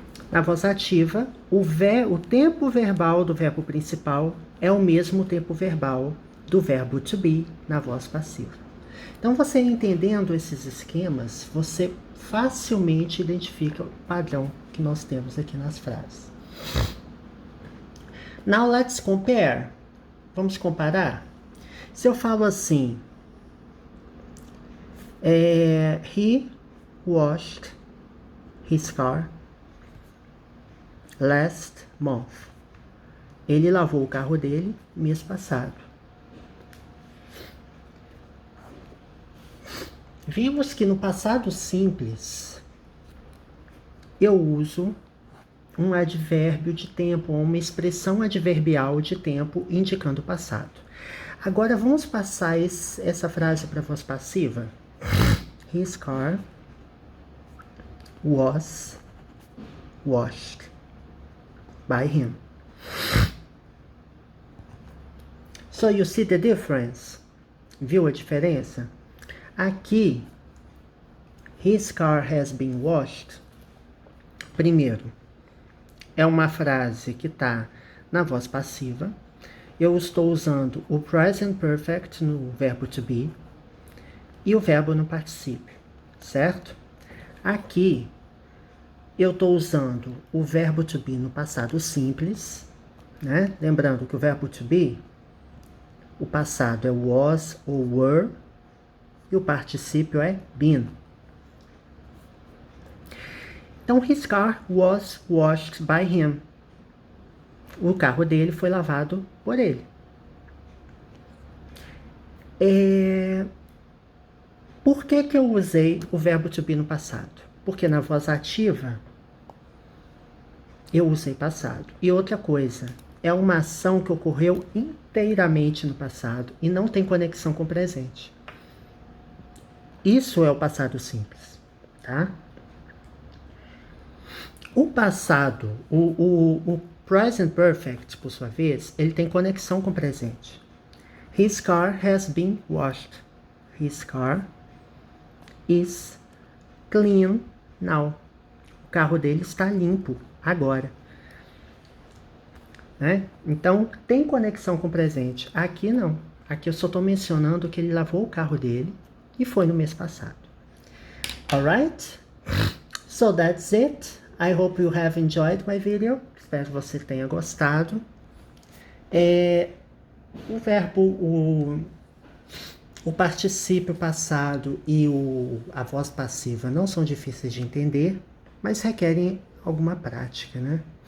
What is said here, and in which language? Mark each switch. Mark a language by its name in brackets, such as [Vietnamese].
[Portuguese] Na voz ativa, o tempo verbal do verbo principal é o mesmo tempo verbal do verbo to be na voz passiva. Então, você entendendo esses esquemas, você facilmente identifica o padrão que nós temos aqui nas frases. [English] Now, let's compare. [Portuguese] Vamos comparar? Se eu falo assim, [English] he washed his car last month. [Portuguese] Ele lavou o carro dele mês passado. Vimos que no passado simples eu uso um advérbio de tempo, uma expressão adverbial de tempo indicando o passado. Agora vamos passar essa frase para a voz passiva. [English] His car was washed by him. So you see the difference? [Portuguese] Viu a diferença? Aqui, [English] his car has been washed. [Portuguese] Primeiro, é uma frase que está na voz passiva. Eu estou usando o present perfect no verbo to be e o verbo no particípio, certo? Aqui, eu estou usando o verbo to be no passado simples, né? Lembrando que o verbo to be, o passado é was ou were, e o particípio é been. Então, [English] his car was washed by him. [Portuguese] O carro dele foi lavado por ele. Por que eu usei o verbo to be no passado? Porque na voz ativa, eu usei passado. E outra coisa, é uma ação que ocorreu inteiramente no passado e não tem conexão com o presente. Isso é o passado simples, tá? O passado, o present perfect, por sua vez, ele tem conexão com o presente. [English] His car has been washed. His car is clean now. [Portuguese] O carro dele está limpo agora. Né? Então, tem conexão com o presente. Aqui não. Aqui eu só estou mencionando que ele lavou o carro dele e foi no mês passado. [English] Alright? So that's it. I hope you have enjoyed my video. [Portuguese] Espero que você tenha gostado. O verbo, o particípio passado e a voz passiva não são difíceis de entender, mas requerem alguma prática, né?